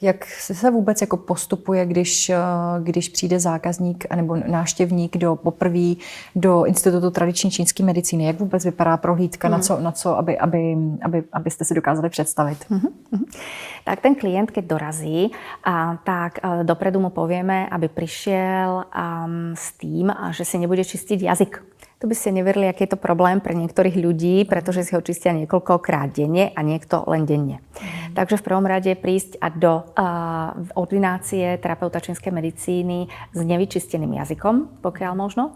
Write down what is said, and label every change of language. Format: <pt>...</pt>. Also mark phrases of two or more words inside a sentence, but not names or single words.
<cs>Jak se vůbec jako postupuje, když přijde zákazník nebo návštěvník poprvé do Institutu tradiční čínské medicíny? Jak vůbec vypadá prohlídka, na co abyste si dokázali představit?</cs> <sk>Tak ten klient, keď dorazí, tak dopredu mu povieme, aby prišiel s tým, že si nebude čistiť jazyk. To by ste neverili, aký je to problém pre niektorých ľudí, pretože si ho čistia niekoľkokrát denne a niekto len denne. Takže v prvom rade prísť do ordinácie terapeuta čínskej medicíny s nevyčisteným jazykom, pokiaľ možno.</sk>